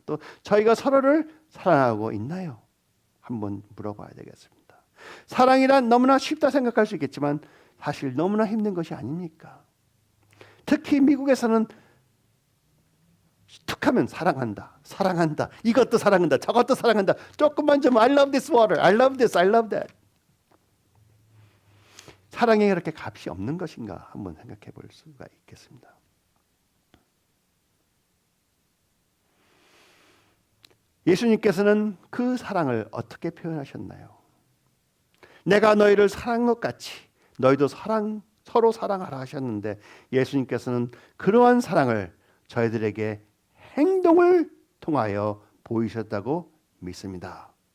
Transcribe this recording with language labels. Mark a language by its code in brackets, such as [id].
[ko] 또 저희가 서로를 사랑하고 있나요? 한번 물어봐야 되겠습니다. 사랑이란 너무나 쉽다 생각할 수 있겠지만 사실 너무나 힘든 것이 아닙니까? 특히 미국에서는 툭하면 사랑한다, 이것도 사랑한다, 저것도 사랑한다. 조금만 좀 [en] I love this water, I love this, I love that. [ko] 사랑에 그렇게 값이 없는 것인가 한번 생각해 볼 수가 있겠습니다. 예수님께서는 그 사랑을 어떻게 표현하셨나요? 내가 너희를 사랑한 것 같이 너희도 서로 사랑하라 하셨는데 예수님께서는 그러한 사랑을 저희들에게 행동을 통하여 보이셨다고 믿습니다.